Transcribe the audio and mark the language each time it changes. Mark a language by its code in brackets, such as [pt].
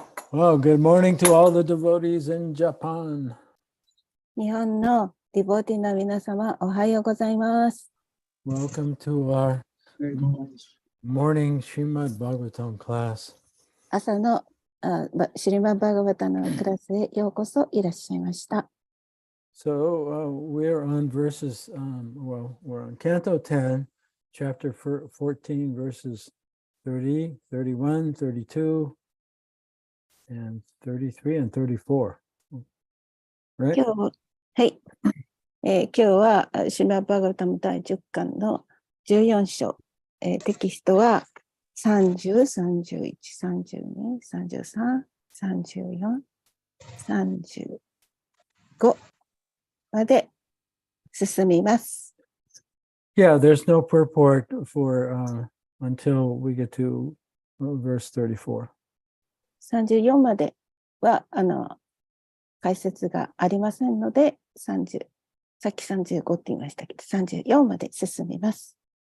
[en] Well, good morning to all the devotees in Japan. [ja] 日本のディボティの皆様、おはようございます。 [en] Welcome to our morning Srimad Bhagavatam class. [ja] 朝のシリマバーガバタのクラスへようこそいらっしゃいました。 [en] So we're on verses, we're on Canto 10, chapter 14, verses 30, 31, 32, and 33 and 34. Right? [ja] 今日今日はシリマバーガバタム第10巻の14章、テキストは30、31、32、33、34、35まで進みます。 [en] Yeah, there's no purport for until we get to verse 34. [ja] 34までは解説がありませんので、さっき35って言いましたけど、34まで進みます。